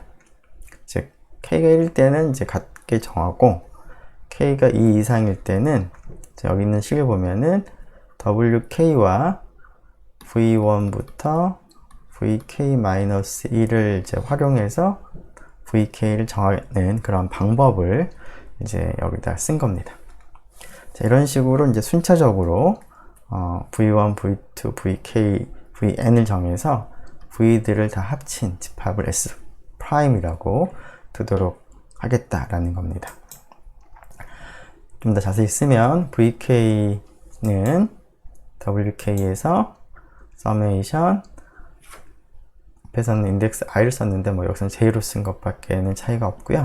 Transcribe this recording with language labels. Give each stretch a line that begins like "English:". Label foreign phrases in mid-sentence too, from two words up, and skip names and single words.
Korean: 즉 k가 1일 때는 이제 같게 정하고, k가 2 이상일 때는 여기 있는 식을 보면은 wk와 v1부터 vk-1을 이제 활용해서 vk를 정하는 그런 방법을 이제 여기다 쓴 겁니다. 자, 이런 식으로 이제 순차적으로 v1, v2, vk, vn을 정해서 v들을 다 합친 집합을 S'이라고 두도록 하겠다라는 겁니다. 좀 더 자세히 쓰면 vk는 wk에서 서메이션 앞에서는 인덱스 i를 썼는데 뭐 여기서는 j로 쓴 것밖에는 차이가 없고요.